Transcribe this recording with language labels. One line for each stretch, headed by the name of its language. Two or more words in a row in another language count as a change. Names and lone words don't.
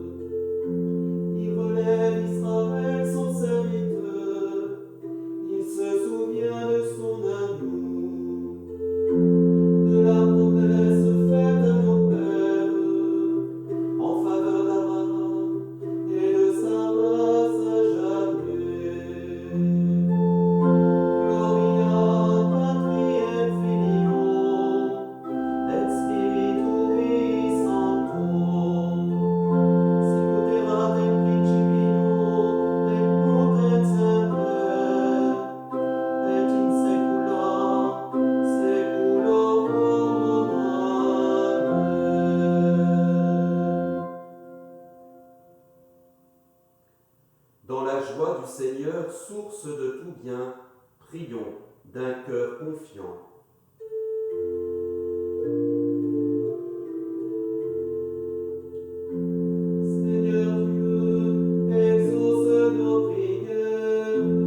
French: Il relève Israël son serviteur, il se souvient de son amour, de la promesse faite à nos pères en faveur d'Abraham et de sa race à jamais.
Latin: Gloria Patri et Filio et Spiritui Sancto, sicut erat in principio et nunc et semper et in saecula saeculorum. Amen.
French: Dans la joie du Seigneur, source de tout bien, prions d'un cœur confiant. Seigneur Dieu, exauce nos prières.